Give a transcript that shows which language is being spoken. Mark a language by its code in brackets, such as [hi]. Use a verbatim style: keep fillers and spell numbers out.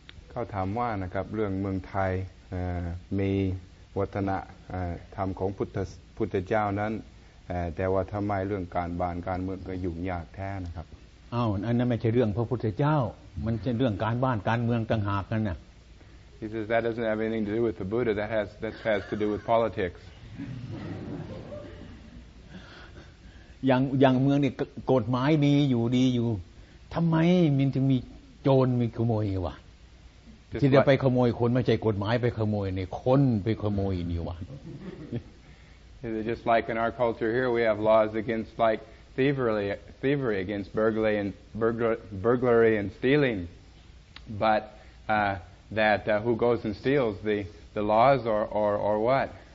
[th] เขาถามว่านะครับเรื่องเมืองไทยมีวัฒนธรรมของพุทธพุทธเจ้านั้นแต่ว่าทำไมเรื่องการบานการเมืองก็ยุ่งยากแท้นะครับ อ้าวอันนั้นไม่ใช่เรื่องพระพุทธเจ้ามันเป็นเรื่องการบ้านการเมืองต่างหากนั่นน่ะ [en] He says that doesn't have anything to do with the Buddha. That has that has to do with politics. [th] อย่างอย่างเมืองนี่กฎหมายมีอยู่ดีอยู่ทำไมมันถึงมีโจรมีขโมยวะที่จะไปขโมยคนไม่ใช่กฎหมายไปขโมยในคนไปขโมยนี่วะ [en] Just like in our culture here we have laws against like thievery thievery against burglary and burglar, burglary and stealing but uh, that uh, who goes and steals the the laws or or or what